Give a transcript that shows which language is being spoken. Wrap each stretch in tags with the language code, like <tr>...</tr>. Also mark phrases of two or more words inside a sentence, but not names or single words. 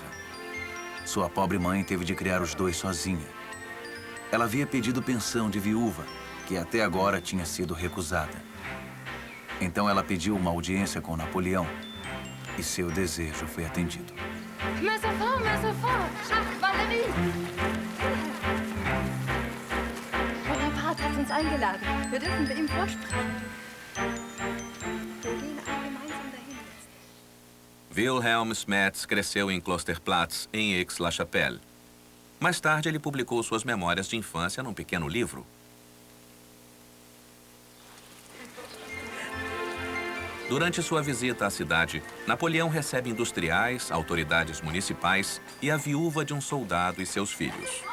<pt>Sua pobre mãe teve de criar os dois sozinha. Ela havia pedido pensão de viúva, que até agora tinha sido recusada. Então ela pediu uma audiência com Napoleão e seu desejo foi atendido.</pt> <fr>Mais enfant,</fr> <de>Ach, Valerie! Frau Rapat hat uns eingeladen. Wir dürfen bei ihm vorsprechen. Wir gehen alle gemeinsam dahin.</de> <pt>Wilhelm Schmetz cresceu em Klosterplatz, em Aix-la-Chapelle. Mais tarde, ele publicou suas memórias de infância num pequeno livro. Durante sua visita à cidade, Napoleão recebe industriais, autoridades municipais e a viúva de um soldado e seus filhos.</pt>